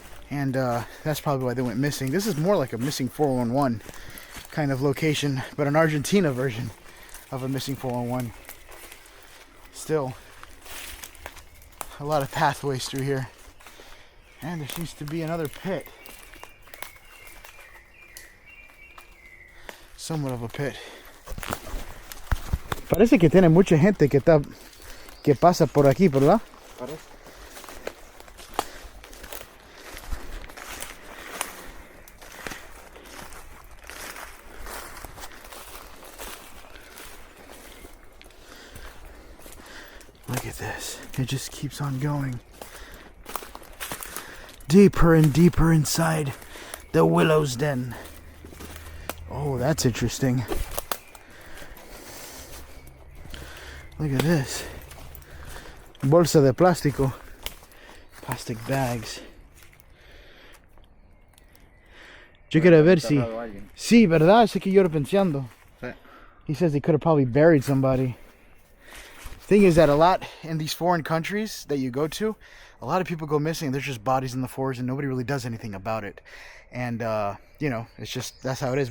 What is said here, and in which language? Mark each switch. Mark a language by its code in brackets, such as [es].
[en] And that's probably why they went missing. This is more like a missing 411 kind of location, but an Argentina version of a missing 411. Still, a lot of pathways through here, and there seems to be another pit, somewhat of a pit. [es] Parece que tiene mucha gente que pasa por aquí, ¿verdad? Parece. [en] Look at this. It just keeps on going. Deeper and deeper inside the willow's den. Oh, that's interesting. Look at this. [es] Bolsa de plástico. [en] Plastic bags. [es] Yo quería ver si... Sí, ¿verdad? Eso que yo era pensando. Sí. [en] He says they could have probably buried somebody. Thing is that a lot in these foreign countries that you go to, a lot of people go missing. There's just bodies in the forest and nobody really does anything about it. And, you know, it's just, that's how it is.